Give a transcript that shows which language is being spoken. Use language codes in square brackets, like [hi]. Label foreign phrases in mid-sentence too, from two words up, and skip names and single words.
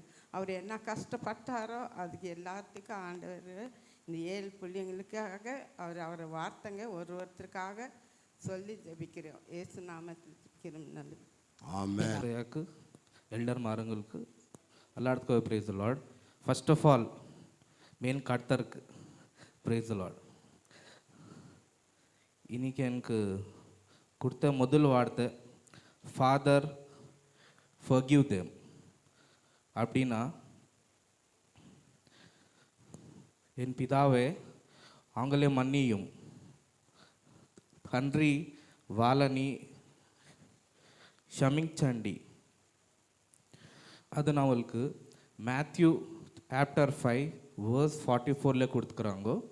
[ta] அவர் என்ன கஷ்டப்பட்டாரோ அதுக்கு எல்லாத்துக்கும் ஆண்டவர் இந்த 7 பிள்ளைங்களுக்காக அவர் வார்த்தைங்க ஒருத்தருக்காக சொல்லி ஜபிக்கிறோம். ஏசு நாமத்தில் ஜபிக்கிறோம். நல்லது. ஆமென். எல்டர் மாருங்களுக்கு எல்லாத்துக்கும் [en] praise the Lord. First of all, [ta] மெயின் கர்த்தருக்கு [en] praise the Lord. [ta] இன்னைக்கு எனக்கு கொடுத்த முதல் வார்த்தை [en] father forgive them. [ta] அப்படின்னா என் பிதாவே அவங்களே மன்னியும், [te] తండ్రి వాళ్ళని క్షమించండి. [ta] அது நம்மளுக்கு மேத்யூ [en] chapter 5 verse [ta] 44ல கொடுத்துக்கிறாங்க.